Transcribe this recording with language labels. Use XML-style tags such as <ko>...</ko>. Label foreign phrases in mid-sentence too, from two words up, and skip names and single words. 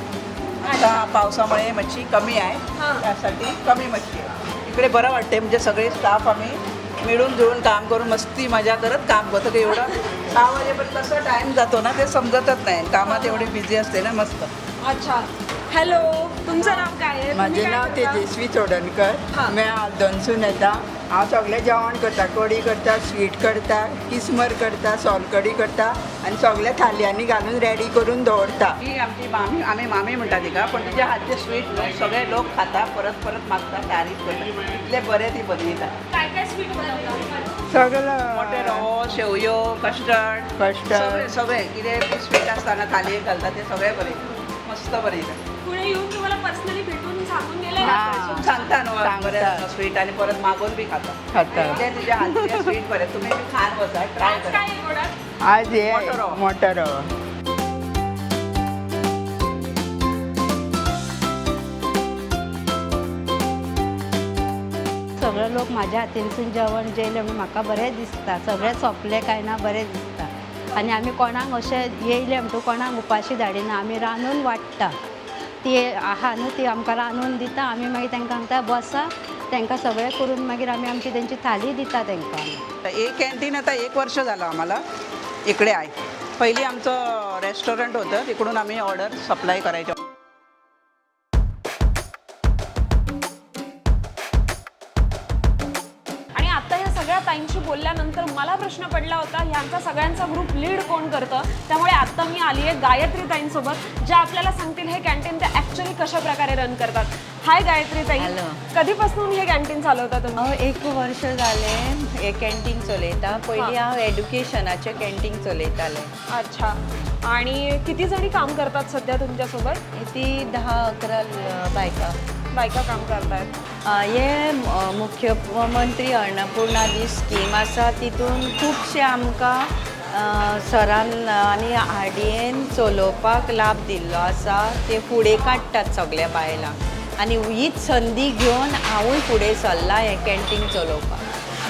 <mr>आता पावसामुळे मच्छी कमी आहे, त्यासाठी कमी मच्छी आहे. इकडे बरं वाटते, म्हणजे सगळे स्टाफ आम्ही मिळून जुळून काम करून मस्ती मजा करत काम करतो. की एवढं 6 वाजेपर्यंत कसं टाईम जातो ना ते समजतच नाही. कामात एवढी बिझी असते ना. मस्त. अच्छा. हॅलो, तुमचं नाव काय आहे? माझे नाव तेजस्वी चोडणकर.</mr> <kok>मी दोनसून येता. हांव सगळें जेवण करता. कडी करता, स्वीट करता, किसमर करता, सोलकडी करता आनी सगळे थालयांनी घालून रेडी करून दवरता. ही आमची मामी, आम्ही मामी म्हणटा तिका, पण तिच्या हातचे स्वीट सगळे लोक खाता, परत परत मागता, तारीफ करता. इतले बरे ती बनयता.</kok> <mr>काय काय स्वीट बनवता? सगळं</mr> <kok>मोटे रवो, शेवयो, कस्टर्ड सगळे कितें स्वीट आसतना थालयेक घालता ते सगळे बरे, मस्त बनयता.</kok> <mr>पुढे येऊन तुम्हाला पर्सनली भेटून सांगून गेले?</mr> <kok>सांगता न्हू बरे स्वीट आणि परत मागून बी खाता. ते तुझ्या हातचे स्वीट बरे, तुम्ही बी खान वचा, ट्राय करा.</kok> <mr>काय आहे गोडात?</mr> <kok>आज हे मोटो रवा. सगळे लोक माझ्या हातीनसून जेवण जेयले म्हणून म्हाका बरें दिसता. सगळे सोंपले काय ना बरें दिसता. आनी आमी कोणाक अशें येयले म्हणटू कोणाक उपाशी धाडिना. आमी रांदून वाडटा. ती आहा न्हू, ती आमकां रांदून दिता. आमी मागीर तांकां सांगता बसा, तांकां सगळें करून मागीर आमी आमची तेंची थाली दिता तांकां.</kok> <mr>एक कॅन्टीन आता 1 वर्ष झालं आम्हाला इकडे आहे. पहिली आमचं रेस्टॉरंट होतं, तिकडून आम्ही ऑर्डर सप्लाय करायचो. आणि आता या सगळ्या ताईंशी बोलल्यानंतर मला प्रश्न पडला होता, ह्यांचा सगळ्यांचा ग्रुप लीड कोण करतं. त्यामुळे आता मी आली आहे गायत्री ताईंसोबत, ज्या आपल्याला सांगतील हे कॅन्टीन ते ॲक्च्युली कशा प्रकारे रन करतात. हाय गायत्री ताई. कधीपासून हे कॅन्टीन चालवता तुम्ही?</mr> <kok>1 वर्ष जाले हे कॅन्टीन चलयता. पयलीं हांव एड्युकेशनाचें कॅन्टीन चलयतालें.</kok> <mr>अच्छा. आणि किती जणी काम करतात सध्या तुमच्यासोबत?</mr> <kok>ती 10-11</kok> <mr>बायका काम करतायत.</mr> <kok>हे मुख्यमंत्री अन्नपूर्णा स्कीम आसा, तितून खुबशे आमकां सरान आनी RDAन चलोवपाक लाभ दिल्लो आसा. ते फुडें काडटात सगळ्या बायलांक. आनी हीच संदी घेवन हांवूय फुडें सरला हें कॅन्टीन चलोवपाक.</kok>